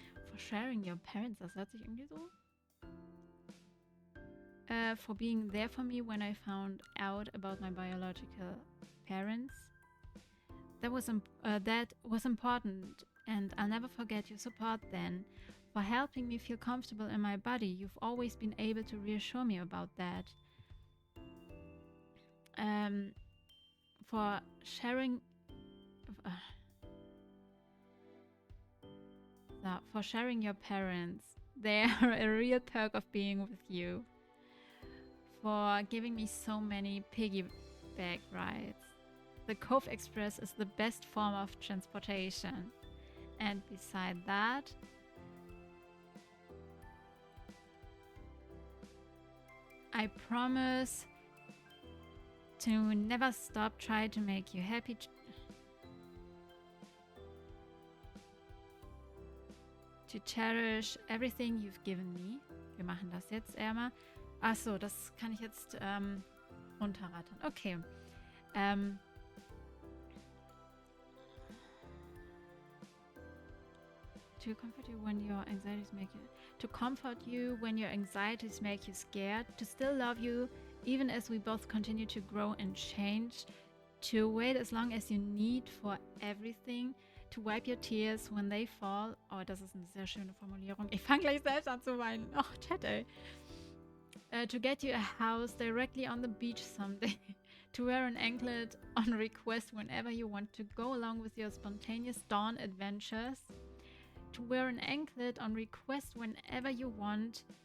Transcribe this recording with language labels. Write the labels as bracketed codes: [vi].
[en] For sharing your parents, [de] das hört sich irgendwie so. [en] For being there for me when I found out about my biological parents. That was important, and I'll never forget your support then. For helping me feel comfortable in my body, you've always been able to reassure me about that. For sharing... for sharing your parents. They are a real perk of being with you. For giving me so many piggyback rides. The Cove Express is the best form of transportation. And beside that, I promise to never stop trying to make you happy. To cherish everything you've given me. [de] Wir machen das jetzt einmal. Achso, das kann ich jetzt runterrattern. [en] Okay. To comfort you when your anxieties make you... To comfort you when your anxieties make you scared. To still love you, even as we both continue to grow and change. To wait as long as you need for everything. To wipe your tears when they fall. [de] Oh, das ist eine sehr schöne Formulierung. Ich fange gleich selbst an zu weinen. Oh, Chat, ey. [en] To get you a house directly on the beach someday. To wear an anklet on request whenever you want to go along with your spontaneous dawn adventures. To wear an anklet on request whenever you want.